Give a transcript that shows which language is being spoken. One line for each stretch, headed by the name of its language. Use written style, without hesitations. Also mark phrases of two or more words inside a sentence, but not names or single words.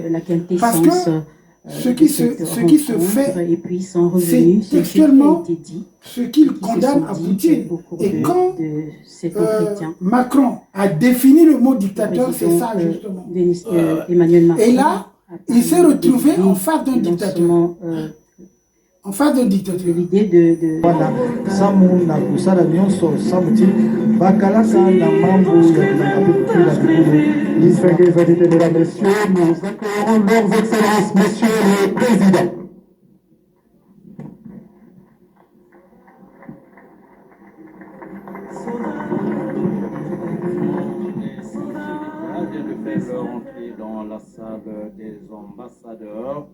French: Parce que ce qui se fait, c'est textuellement ce qu'il condamne à Poutine. Et quand Macron a défini le mot dictateur, c'est ça justement. Et là, il s'est retrouvé en face d'un dictateur. En face d'un dictateur. L'idée de
Lingala: Samu na kusala nyonso samuti bakalaka na mambo ya kupila kupila.
French: Distingués invités, mesdames, messieurs, nous accueillons leurs excellences, messieurs les présidents. Je vais faire rentrer dans la salle des ambassadeurs.